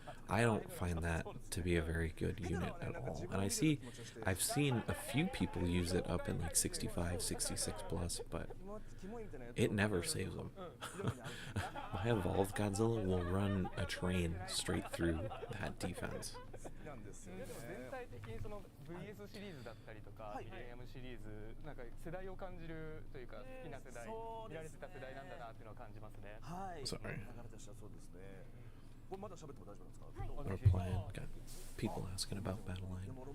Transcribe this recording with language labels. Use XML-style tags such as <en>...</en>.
<en>I don't find that to be a very good unit at all. And I've seen a few people use it up in like 65, 66 plus, but it never saves them. My evolved Godzilla will run a train straight through that defense.</en> <ja>でも全体的にその VS シリーズだったりとか、ミレニアムシリーズ、なんか世代を感じるというか、好きな世代、見られてた世代なんだなっていうのを感じますね。はい。</ja> <en>Sorry.</en> <ja>流れとしてはそうですね。これまだ喋っても大丈夫ですか？</ja> <en>We're playing. Got people asking about Battleline.</en>